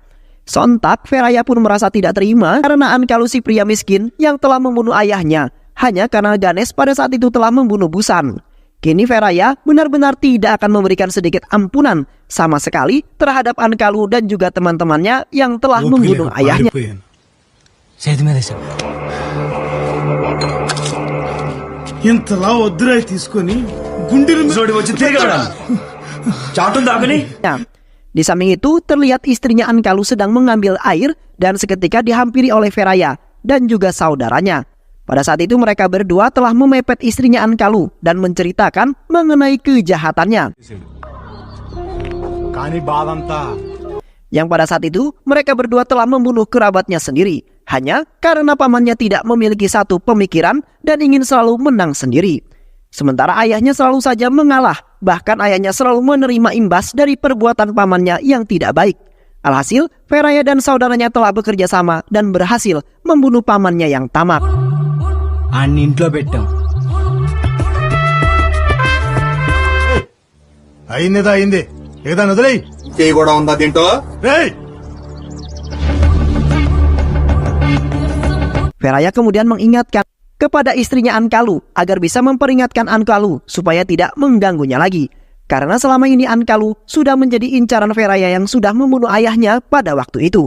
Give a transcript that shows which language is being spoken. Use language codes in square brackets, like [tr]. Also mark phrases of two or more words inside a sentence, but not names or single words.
[id] Sontak, Feraya pun merasa tidak terima karena Ankalu si pria miskin yang telah membunuh ayahnya hanya karena Ganesh pada saat itu telah membunuh Busan. Kini Feraya benar-benar tidak akan memberikan sedikit ampunan sama sekali terhadap Ankalu dan juga teman-temannya yang telah membunuh ayahnya. [te] చేతి మీద వేశాడు. ఇంతలా వద్దురాయి తీసుకొని గుండెల మీద వచ్చి తిరిగాడు చాటు దాగని. [id] Di samping itu terlihat istrinya Ankalu sedang mengambil air dan seketika dihampiri oleh Feraya dan juga saudaranya. Pada saat itu mereka berdua telah memepet istrinya Ankalu dan menceritakan mengenai kejahatannya. Yang pada saat itu mereka berdua telah membunuh kerabatnya sendiri hanya karena pamannya tidak memiliki satu pemikiran dan ingin selalu menang sendiri. Sementara ayahnya selalu saja mengalah, bahkan ayahnya selalu menerima imbas dari perbuatan pamannya yang tidak baik. Alhasil, Feraya dan saudaranya telah bekerja sama dan berhasil membunuh pamannya yang tamak. [te] అన్ని ఇంట్లో పెట్టాం అయిందేదా అయింది ఏదాన్ని వదిలేయ్ చేయి కూడా ఉందా దీంట్లో? రేయ్ [id] Feraya kemudian mengingatkan kepada istrinya Ankalu agar bisa memperingatkan Ankalu supaya tidak mengganggunya lagi. Karena selama ini Ankalu sudah menjadi incaran Feraya yang sudah membunuh ayahnya pada waktu itu.